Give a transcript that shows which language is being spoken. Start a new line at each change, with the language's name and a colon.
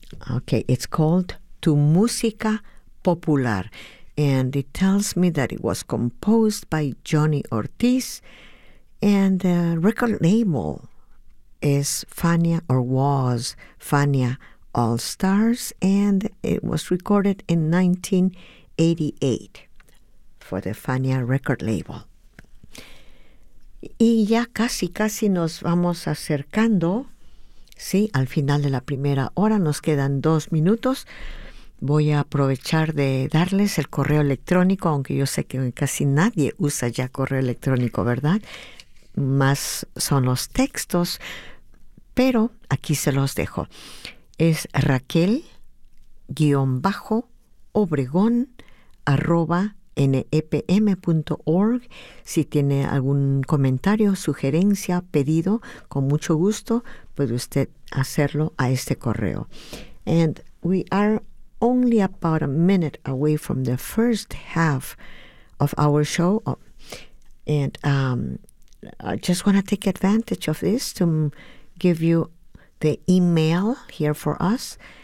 English: Okay, it's called Tu Música Popular, and it tells me that it was composed by Johnny Ortiz, and the record label is Fania All Stars, and it was recorded in 1988 for the Fania record label.
Spanish: Y ya casi nos vamos acercando, sí, al final de la primera hora, nos quedan 2 minutos. Voy a aprovechar de darles el correo electrónico, aunque yo sé que casi nadie usa ya correo electrónico, ¿verdad? Más son los textos, pero aquí se los dejo. Es raquel-obregón@nepm.org. Si tiene algún comentario, sugerencia, pedido, con mucho gusto puede usted hacerlo a este correo.
English: And we are only about a minute away from the first half of our show. And I just want to take advantage of this to give you the email here for us.